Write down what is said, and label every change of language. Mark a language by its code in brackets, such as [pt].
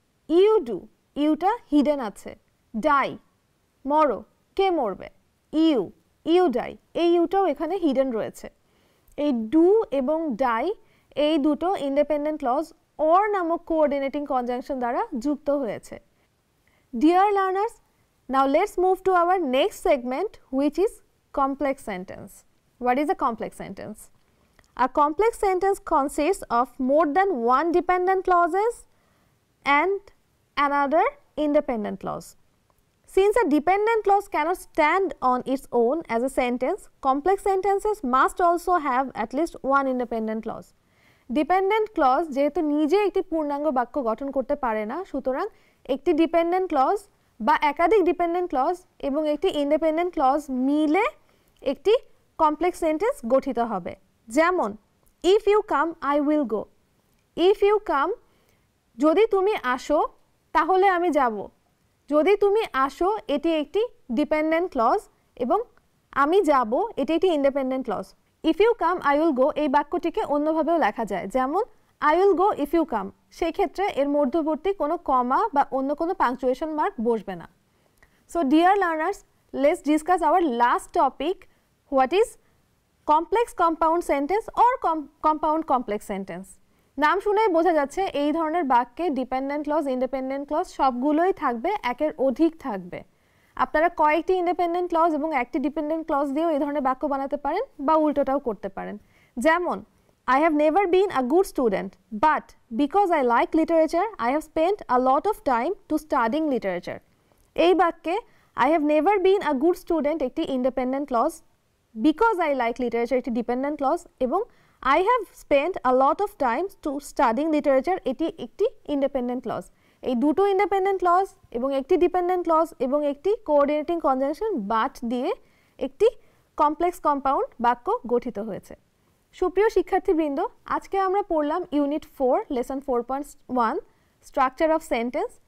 [en] you do, [bn] Yuta hidden আছে। Die মরো, কে মরবে? You die, এই ইউটাও এখানে হিডেন রয়েছে। এই ডু এবং ডাই এই দুটো ইন্ডিপেন্ডেন্ট ক্লজ অর নামক কোঅর্ডিনেটিং কনজাংশন দ্বারা যুক্ত হয়েছে। [en] Dear learners, Now let's move to our next segment, which is complex sentence. What is a complex sentence? A complex sentence consists of more than one dependent clauses and another independent clause. Since a dependent clause cannot stand on its own as a sentence, complex sentences must also have at least one independent clause. [bn] Dependent clause যেহেতু নিজে একটি পূর্ণাঙ্গ বাক্য গঠন করতে পারে না, সুতরাং একটি ডিপেন্ডেন্ট ক্লজ বা একাধিক ডিপেন্ডেন্ট ক্লজ এবং একটি ইন্ডিপেন্ডেন্ট ক্লজ মিলে একটি কমপ্লেক্স সেন্টেন্স গঠিত হবে। [en] যেমন if you come I will go. If you come [bn] যদি তুমি আসো তাহলে আমি যাব। যদি তুমি আসো এটি একটি ডিপেন্ডেন্ট ক্লজ এবং আমি যাব এটি একটি independent clause. [en] if you come I will go [bn] এই বাক্যটিকে অন্যভাবেও লেখা যায়, যেমন [en] I will go if you come. [bn] সেই ক্ষেত্রে এর মধ্যবর্তী কোনো কমা বা অন্য কোনো পাংচুয়েশন মার্ক বসবে না। [en] So dear learners, let's discuss our last topic, what is complex compound sentence or compound complex sentence. [bn] নাম শুনেই বোঝা যাচ্ছে এই ধরনের বাক্যে ডিপেন্ডেন্ট ক্লজ, ইন্ডিপেন্ডেন্ট ক্লজ সবগুলোই থাকবে, একের অধিক থাকবে। আপনারা কয়েকটি ইন্ডিপেন্ডেন্ট ক্লজ এবং একটি ডিপেন্ডেন্ট ক্লজ দিয়েও এই ধরনের বাক্য বানাতে পারেন বা উল্টোটাও করতে পারেন। [en] যেমন I have never been a good student, but because I like literature, I have spent a lot of time to studying literature. [bn] এই বাক্যে [en] I have never been a good student [bn] একটি independent clause, [en] because I like literature [bn] একটি dependent clause এবং [en] I have spent a lot of time to studying literature [bn] এটি একটি independent clause. এই দুটো independent clause এবং একটি ডিপেন্ডেন্ট ক্লজ এবং একটি কোঅর্ডিনেটিং কনজাংশন বাট দিয়ে একটি কমপ্লেক্স কম্পাউন্ড বাক্য গঠিত হয়েছে। সুপ্রিয় শিক্ষার্থীবৃন্দ, আজকে আমরা পড়লাম unit 4 lesson 4.1 structure of sentence.